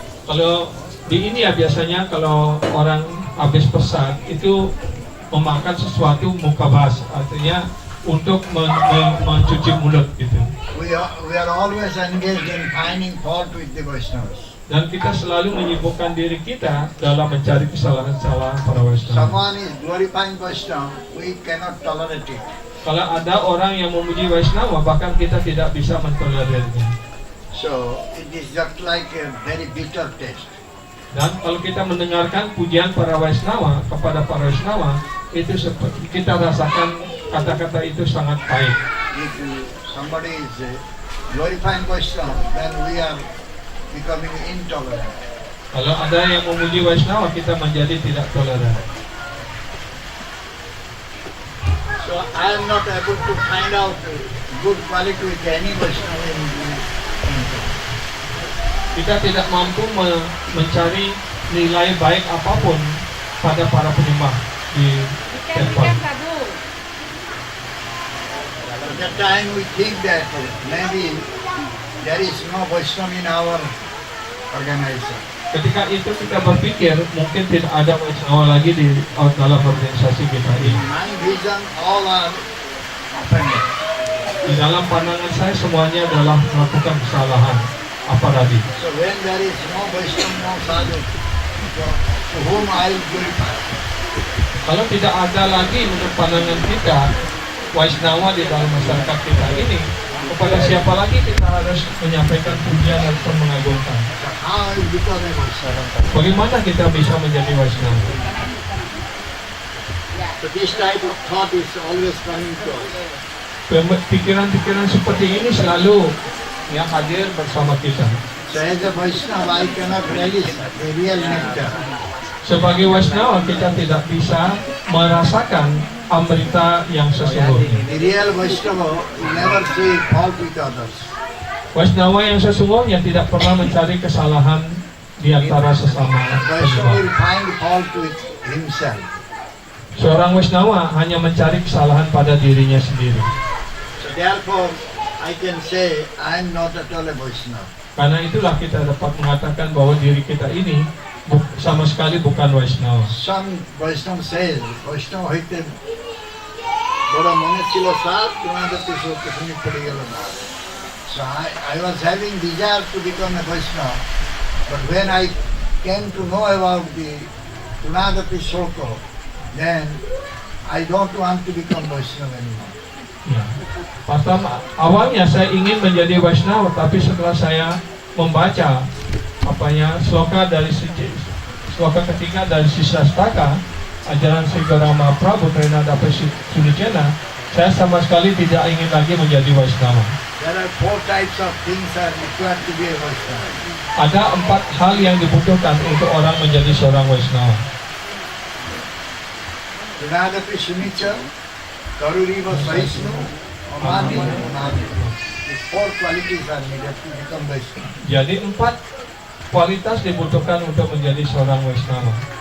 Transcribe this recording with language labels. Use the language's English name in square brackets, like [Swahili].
[Indonesian] Kalau di India biasanya kalau orang habis pesan itu memakan sesuatu mukhabas, artinya untuk mencuci mulut gitu. [English] We are always engaged in finding fault with the Vaishnavas. [Indonesian] Dan kita selalu menyibukkan diri kita dalam mencari kesalahan-kesalahan para Vaishnava. [English] Someone is glorifying Vaishnava, we cannot tolerate it. [Indonesian] Kalau ada orang yang memuji Vaishnava, bahkan kita tidak bisa mentolerirnya. [English] So it is just like a very bitter taste. [Indonesian] Dan kalau kita mendengarkan pujian para Vaishnava kepada para Vaishnava, itu seperti kita rasakan kata-kata itu sangat pahit. [English] If somebody is glorifying Vaishnava, then we are becoming intolerant. [Indonesian] Kalau ada yang memuji Vaishnava, kita menjadi tidak toleran. [English] So I am not able to find out good quality with any Vaishnava in the temple. [Indonesian] Kita tidak mampu mencari nilai baik apapun pada para penyembah di tempat. [English] At that time we think that maybe there is no Vaishnava in our organization. [Indonesian] Ketika itu kita berpikir mungkin tidak ada Vaishnava lagi di dalam organisasi kita [English] In [Indonesian] ini. [English] my vision, all are offended. [Indonesian] Di dalam pandangan saya semuanya adalah melakukan kesalahan aparadi. [English] So when there is no Vaishnava, no sadhu, to whom I will glorify? [Indonesian] Kalau tidak ada lagi menurut pandangan kita Vaishnava di dalam masyarakat kita ini, kepada siapa lagi kita harus menyampaikan pujian atau mengagungkan? [English] So how I will become a Vaishnava? [Indonesian] Bagaimana kita bisa menjadi Vaishnava? [English] So this type of thought is always coming to us. [Indonesian] Pikiran-pikiran seperti ini selalu yang hadir bersama kita. [English] So as a Vaishnava, I cannot relish the real nectar. [Indonesian] Sebagai Vaishnava kita tidak bisa merasakan amrita yang sesungguhnya. [English] The real Vaishnava will never see fault with others. [Indonesian] Vaishnava yang sesungguhnya tidak pernah mencari kesalahan di antara sesama [English] Vaishnava [Indonesian] penyembah. [English] will find fault with himself. [Indonesian] Seorang Vaishnava hanya mencari kesalahan pada dirinya sendiri. [English] So therefore, I can say I am not at all a Vaishnava. [Indonesian] Karena itulah kita dapat mengatakan bahwa diri kita ini sama sekali bukan Vaishnava. [English] Some Vaishnava says, [Bangla] Vaishnava hoite bada mone chilo sab, তোমাদের তো সব শুনি পড়ে গেল না. [English] So I was having desire to become a Vaishnava, but when I came to know about the Tunagati Shoko, then I don't want to become Vaishnava anymore. [Indonesian] Ya. Pertama, awalnya saya ingin menjadi Vaishnava, tapi setelah saya membaca sloka dari sloka ketiga dari Sisastaka, ajaran Sri Gauranga Mahaprabhu Trinada Sunicena, saya sama sekali tidak ingin lagi menjadi Vaishnava. [English] There are 4 types of things are required to be a Vaishnava. [Indonesian] Ada 4 hal yang dibutuhkan untuk orang menjadi seorang Vaishnava. [Sanskrit] Tunagati Sunica, Karuriva Sahisnu, Amani, Amani. [English] These 4 qualities are needed to become Vaishnava. [Indonesian] Jadi 4 kualitas dibutuhkan untuk menjadi seorang Vaishnava.